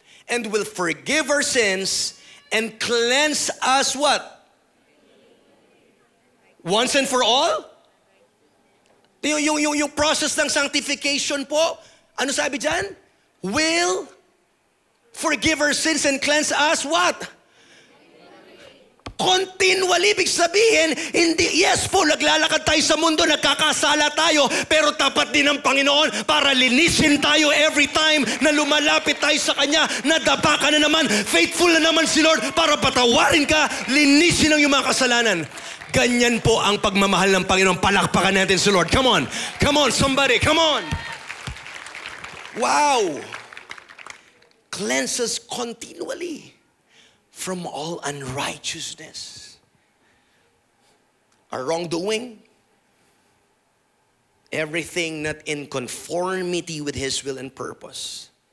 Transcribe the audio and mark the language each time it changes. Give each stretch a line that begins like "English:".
English: And will forgive our sins and cleanse us what? Once and for all?
Filipino: Yung process ng sanctification po, ano sabi dyan?
English: Will forgive our sins and cleanse us what?
Filipino: Continually, ibig sabihin, hindi, yes po, naglalakad tayo sa mundo, nagkakasala tayo, pero tapat din ang Panginoon para linisin tayo every time na lumalapit tayo sa Kanya, nadapa ka na naman, faithful na naman si Lord para patawarin ka, linisin ang iyong mga kasalanan. Ganyan po ang pagmamahal ng Panginoon. Palakpakan natin si Lord.
English: Come on, somebody, come on. Wow. Cleanse us continually from all unrighteousness. Our wrongdoing, everything not in conformity with His will and purpose.